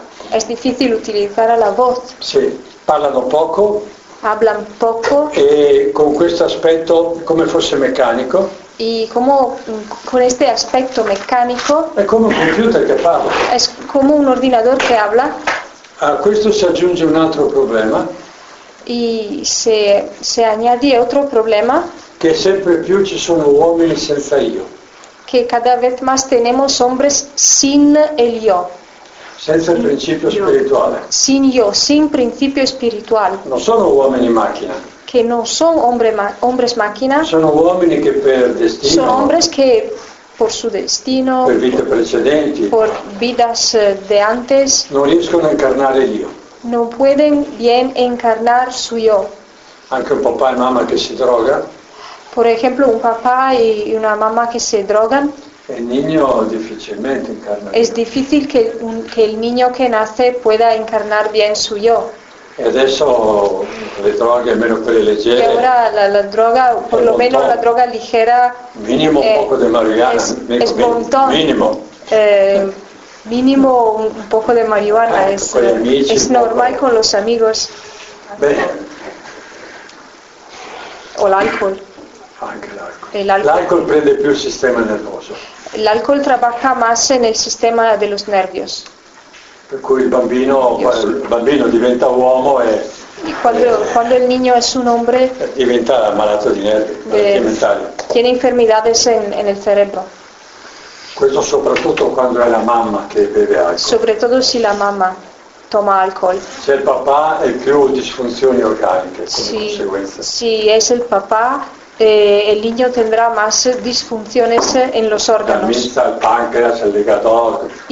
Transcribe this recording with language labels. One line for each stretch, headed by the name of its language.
Spanish: Es difícil utilizar la voz.
Italian: Sí. Parlano poco.
Spanish: Hablan poco.
Italian: E con questo aspetto come fosse meccanico.
Spanish: Y como con este aspecto meccanico.
Italian: È come un computer che parla.
Spanish: Es como un ordinador que habla.
Italian: A questo si aggiunge un altro problema.
Spanish: E se añade otro problema.
Italian: Che sempre più ci sono uomini senza io.
Spanish: Che cada vez más tenemos hombres sin el yo.
Italian: Senza il principio spirituale.
Spanish: Sin yo, sin principio espiritual.
Italian: Non sono uomini macchina.
Spanish: Que no son hombres máquina.
Italian: Sono uomini che per destino.
Spanish: Son hombres que por su destino,
Italian: per vite precedenti,
Spanish: por vidas de antes,
Italian: non riescono a incarnare l'io.
Spanish: Non pueden bien encarnar su yo.
Italian: Anche un papà e mamma che si droga.
Spanish: Por ejemplo, un papá y una mamá que se drogan. El niño difícilmente encarna. Es difícil que el niño que nace pueda encarnar bien su yo.
Italian: Y adesso le droghe, almeno quelle leggere.
Spanish: Y ahora la droga, por lo menos la droga ligera. Mínimo un poco de marihuana. Es montón. Mínimo. Mínimo un poco de marihuana. Es normal con los amigos.
Italian: Bene.
Spanish: O el alcohol.
Italian: Anche l'alcol. L'alcol prende più il sistema nervoso.
Spanish: L'alcol trabaja más en el sistema de los nervios.
Italian: Per cui il bambino diventa uomo e quando il niño è un uomo diventa malato di nervi, malattie mentali.
Spanish: Tiene enfermedades en el cerebro.
Italian: Questo soprattutto quando è la mamma che beve alcol. Soprattutto se la mamma toma alcol. Se il papà è più disfunzioni organiche come conseguenza. Sì, è il papà.
Spanish: El niño tendrá más disfunciones en los órganos. La vista, el páncreas, el hígado.